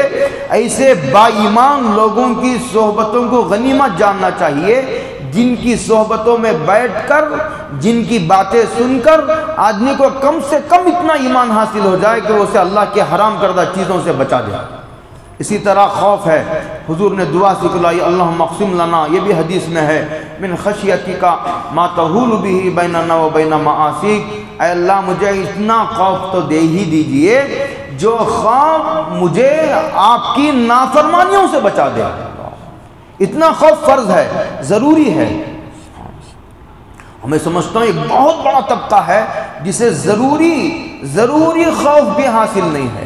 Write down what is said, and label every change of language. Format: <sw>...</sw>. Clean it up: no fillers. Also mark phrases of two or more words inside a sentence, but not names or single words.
<ur>ایسے با ایمان لوگوں کی صحبتوں کو غنیمت جاننا چاہیے، جن کی صحبتوں میں بیٹھ کر، جن کی باتیں سن کر آدمی کو کم سے کم اتنا ایمان حاصل ہو جائے کہ وہ اسے اللہ کے حرام کردہ چیزوں سے بچا دے. اسی طرح خوف ہے. حضور نے دعا سکھلائی،</ur> <ar>اللہم اقسم لنا،</ar> <ur>یہ بھی حدیث میں ہے،</ur> <ar>من خشیتک ما تحول به بیننا و بین معاصیک.</ar> <ur>اے اللہ مجھے اتنا خوف تو دے ہی دیجئے جو خوف مجھے آپ کی نافرمانیوں سے بچا دے. اتنا خوف فرض ہے، ضروری ہے. میں سمجھتا ہوں ایک بہت بڑا طبقہ ہے جسے ضروری خوف بھی حاصل نہیں ہے.</ur>